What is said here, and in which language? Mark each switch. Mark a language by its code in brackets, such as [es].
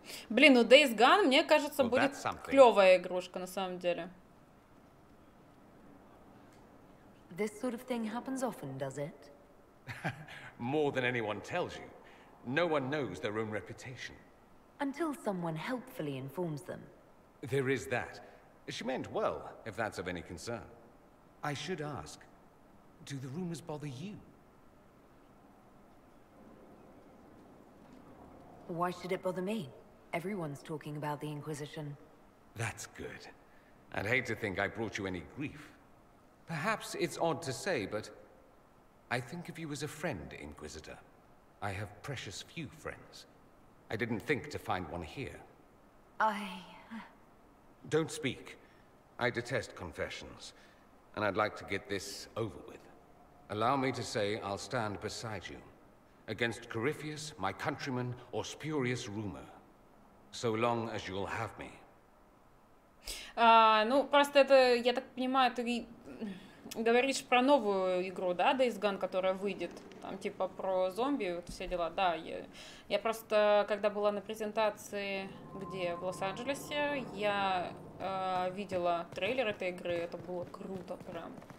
[ru] Блин, ну Days Gone, мне кажется, будет клевая игрушка на самом деле. [en] This sort of thing happens often, does it? More than anyone tells you. No one knows their own reputation. Until someone helpfully informs them. There is that. She meant well, if that's of any concern. I should ask, do the rumors bother you? Why should it bother me? Everyone's talking about the Inquisition. That's good. I'd hate to think I brought you any grief. Perhaps it's odd to say, but I think of you as a friend, Inquisitor. I have precious few friends. I didn't think to find one here. Don't speak. I detest confessions, and I'd like to get this over with. Allow me to say I'll stand beside you, against Corypheus, my countrymen, or spurious rumor, so long as you'll have me. [ru] Ну, просто это, я так понимаю, ты говоришь про новую игру, да, Days Gone, которая выйдет, там типа про зомби, вот все дела, да, я просто, когда была на презентации, где, в Лос-Анджелесе, я видела трейлер этой игры, это было круто прям.